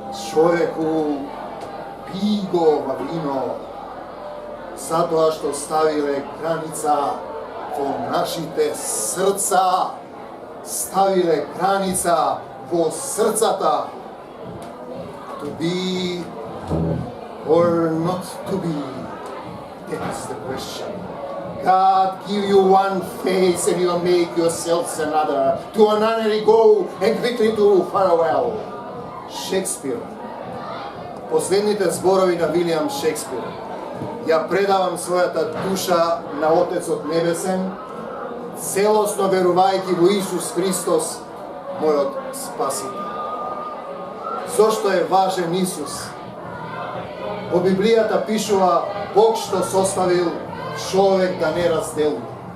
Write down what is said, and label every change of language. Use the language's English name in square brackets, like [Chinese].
[Macedonian] Човеку, пи го ова вино, затоа што ставиле граница во нашите срца, ставиле граница во срцата. [English] To be or not to be, that is the question. God give you one face and you make yourselves another. To another you go and quickly to farewell. [Macedonian] Шекспир. Последните зборови на Вилијам Шекспир. Ја предавам својата душа на Отецот Небесен, целосно верувајќи во Исус Христос, мојот Спасител. Зошто е важен Исус? Во Библијата пишува Бог што составил човек да не разделува.